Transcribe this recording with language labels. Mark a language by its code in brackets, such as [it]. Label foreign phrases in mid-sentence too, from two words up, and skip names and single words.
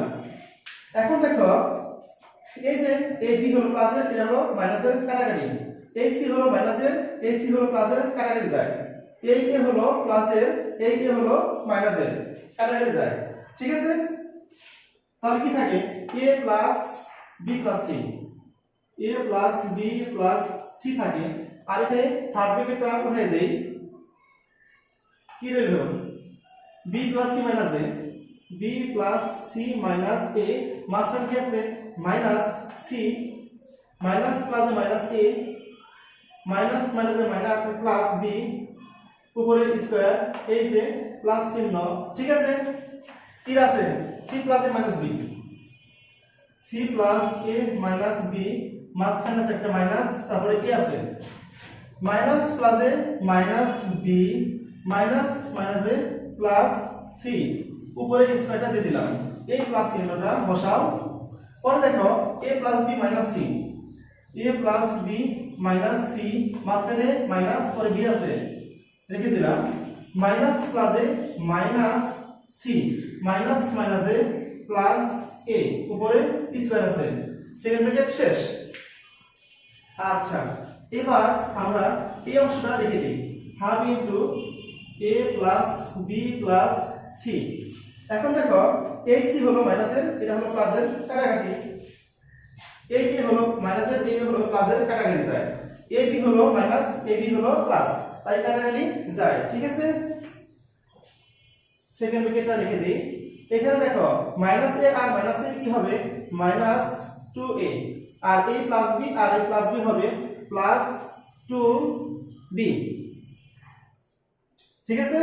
[bn] এখন দেখো এই যে এই b হলো প্লাসের, এটা হলো মাইনাসের কাটাকাটি, এই c হলো মাইনাসের, এই c হলো প্লাসের কাটাকাটি যায়, এই a হলো প্লাসের, এই a হলো মাইনাসের কাটাকাটি যায়। ঠিক আছে, তাহলে কি থাকে? [en] a plus b plus c, a plus b plus c থাকে। [bn] আর এখানে থার্ড ব্র্যাকেটটা উঠাই দেই, কি রইল? [en] b plus c minus a, b plus c minus a, [bn] মাঝখানে কি আছে? [en] minus c, minus plus minus a, minus minus minus plus b, [bn] উপরে স্কয়ার, এই যে প্লাস চিহ্ন। ঠিক আছে, কি আছে? [en] c plus a minus b, c plus a minus b, [bn] মাঝখানে আছে একটা মাইনাস, তারপরে কি আছে? [en] minus plus a minus b minus minus a plus c, [bn] উপরে স্কয়ারটা দিয়ে দিলাম, এই প্লাস চিহ্নটা বসাও। পরে দেখো [en] a plus b minus c, a plus b minus c, [bn] মাঝখানে মাইনাস, পরে b আছে রেখে দিলাম, [en] minus plus a minus c, minus minus a plus a, [bn] উপরে স্কয়ার আছে। সেকেন্ড ব্র্যাকেট শেষ। আচ্ছা, এবার আমরা এই অংশটা লিখে দিই, [en] half into a plus b plus c। [bn] এখন দেখো এই c হলো মাইনাসের, এটা হলো প্লাসের কাটাকাটি, এই a হলো মাইনাসের, এই হলো প্লাসের কাটাকাটি যায়, এই b হলো মাইনাস, এই b হলো প্লাস, তাই কাটাকাটি যায়। ঠিক আছে, সেকেন্ড ব্র্যাকেটটা লিখে দিই, এখানে দেখো -a আর -a কি হবে -2a আর a প্লাস b আর a প্লাস b হবে +2b ঠিক আছে।